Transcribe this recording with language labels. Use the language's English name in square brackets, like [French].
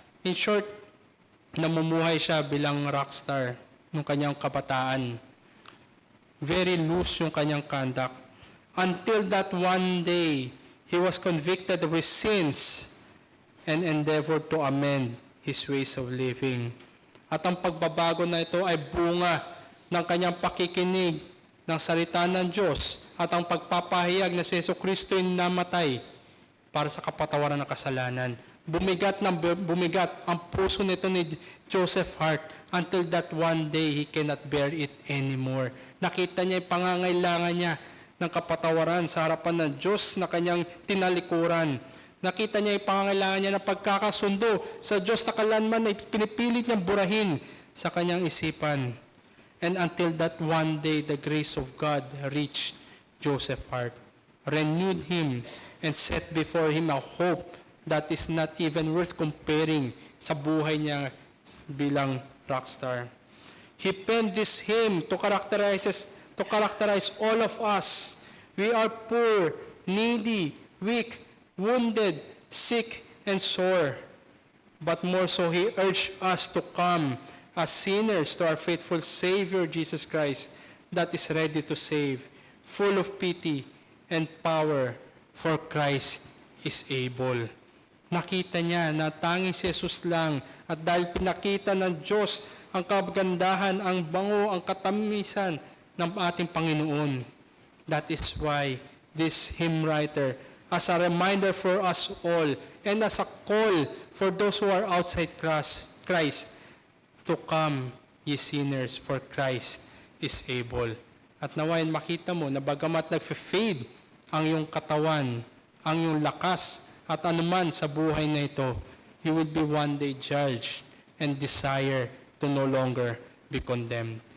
[Filipino] In short, namumuhay siya bilang rockstar ng kanyang kabataan. [English] Very loose [Filipino] yung kanyang [English] conduct. Until that one day, he was convicted of his sins and endeavored to amend his ways of living. [Filipino] At ang pagbabago na ito ay bunga ng kanyang pakikinig ng salita ng Diyos at ang pagpapahayag na si Jesucristo ay namatay para sa kapatawaran ng kasalanan. Bumigat ang puso nito ni [English] Joseph Hart until that one day he cannot bear it anymore. [Filipino] Nakita niya yung pangangailangan niya ng kapatawaran sa harapan ng Diyos na kanyang tinalikuran. Nakita niya yung pangangailangan niya ng pagkakasundo sa Diyos na kalanman na pinipilit niyang burahin sa kanyang isipan. [English] And until that one day, the grace of God reached Joseph Hart, renewed him, and set before him a hope that is not even worth comparing [Filipino] sa buhay niya bilang rockstar. [English] He penned this hymn to characterize all of us. We are poor, needy, weak, wounded, sick, and sore. But more so, he urged us to come as sinners to our faithful Savior, Jesus Christ, that is ready to save, full of pity and power, for Christ is able. [Filipino] Nakita niya na tanging si Jesus lang at dahil pinakita ng Diyos ang kagandahan, ang bango, ang katamisan ng ating Panginoon. [English] That is why this hymn writer, as a reminder for us all and as a call for those who are outside Christ, to come, ye sinners, for Christ is able. [Filipino] At nawain makita mo na bagamat nagfe-fade ang iyong katawan, ang iyong lakas, at anuman sa buhay na ito, [English] you will be one day judged and desire to no longer be condemned.